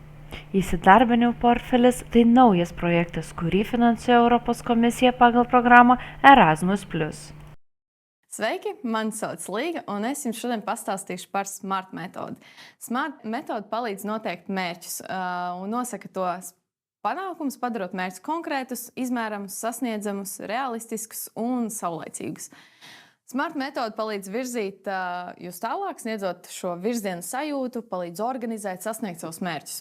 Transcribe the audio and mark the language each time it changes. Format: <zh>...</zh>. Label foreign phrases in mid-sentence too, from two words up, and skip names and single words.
<lt>Įsidarbinimo portfelis – tai naujas projektas, kurį finansuoja Europos komisija pagal programą Erasmus+.</lt> <lv>Sveiki, mani sauc Līga, un es jums šodien pastāstīšu par SMART metodi. SMART metode palīdz noteikt mērķus un nosaka tos panākumus, padarot mērķus konkrētus, izmēramus, sasniedzamus, realistiskus un saulaicīgus. SMART metode palīdz virzīt jūs tālāk, sniedzot šo virzienu sajūtu, palīdz organizēt, sasniegt savus mērķus.</lv>